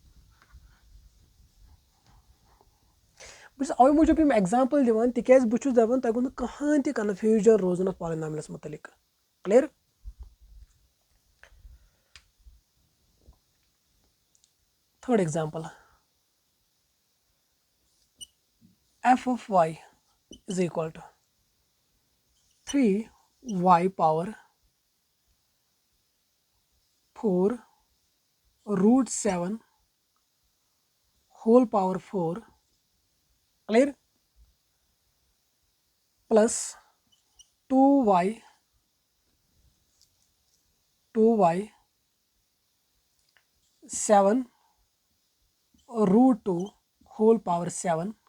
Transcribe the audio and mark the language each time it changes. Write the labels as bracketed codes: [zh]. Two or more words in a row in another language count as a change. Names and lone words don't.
[ks] अवे मूजूब एग्जाम्पल दिवान तिकेज बहुत दपान तह गो कहान तह कन्फ्यूजन रोजन पॉलिनॉमियल्स मुतलिक क्लियर [en] third example f of y is equal to 3y power 4 root 7 whole power 4 clear plus 2y 7 root 2 whole power 7